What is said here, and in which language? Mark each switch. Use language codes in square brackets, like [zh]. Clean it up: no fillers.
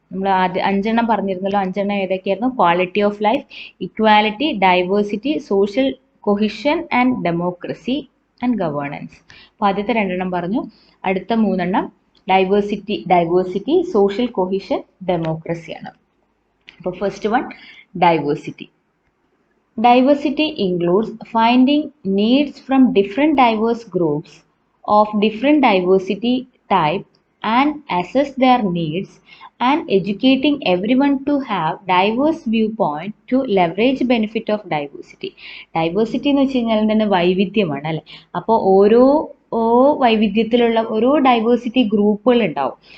[ml] നമ്മൾ 5 എണ്ണം പറഞ്ഞിരുന്നല്ലോ. 5 എണ്ണം ഏതൊക്കെയായിരുന്നു? Quality of life, equality, diversity, social cohesion and democracy and governance. അപ്പോൾ ആദ്യത്തെ 2 എണ്ണം പറഞ്ഞു. അടുത്ത 3 എണ്ണം ഡൈവേഴ്സിറ്റി, സോഷ്യൽ കൊഹിഷൻ, ഡെമോക്രസിയാണ്. അപ്പോൾ [en] First one diversity. Diversity includes finding needs from different diverse groups of different diversity type and assess their needs and educating everyone to have diverse viewpoint to leverage benefit of diversity. [ml] Diversity എന്ന് വെച്ച് കഴിഞ്ഞാൽ തന്നെ വൈവിധ്യമാണ് അല്ലേ? അപ്പോൾ ഓരോ വൈവിധ്യത്തിലുള്ള ഓരോ diversity ഗ്രൂപ്പുകൾ ഉണ്ടാവും.